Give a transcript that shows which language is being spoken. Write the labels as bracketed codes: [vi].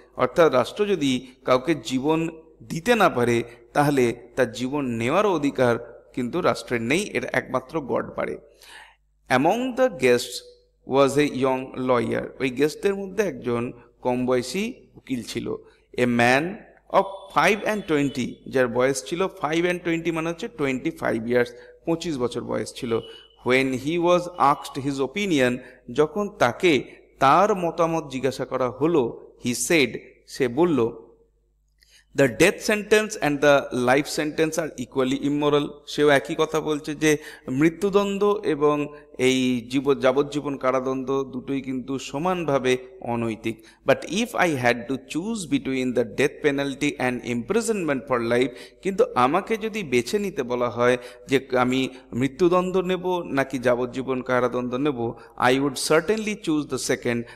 [bn] অর্থাৎ রাষ্ট্র যদি কাউকে জীবন দিতে না পারে তাহলে তার জীবন নেওয়ারও অধিকার কিন্তু রাষ্ট্রের নেই, এটা একমাত্র গড পারে। [en] among the guests was a young lawyer, [bn] ওই গেস্টদের মধ্যে একজন কম বয়সী উকিল ছিল। [en] a man of 5 and 20, [bn] যার বয়স ছিল 5 and 20 মানে হচ্ছে 25 ইয়ার্স, 25 বছর বয়স ছিল। [en] when he was asked his opinion, [bn] যখন তাকে তার মতামত জিজ্ঞাসা করা হলো, [en] he said, [bn] সে বলল, [en] the death sentence and the life sentence are equally immoral. [bn] সেও একই কথা বলছে যে মৃত্যুদণ্ড এবং এই যাবজ্জীবন কারাদণ্ড দুটোই কিন্তু সমানভাবে অনৈতিক। [en] but if I had to choose between the death penalty and imprisonment for life, [bn] কিন্তু আমাকে যদি বেছে নিতে বলা হয় যে আমি মৃত্যুদণ্ড নেব নাকি যাবজ্জীবন কারাদণ্ড নেব, [en] I would certainly choose the second.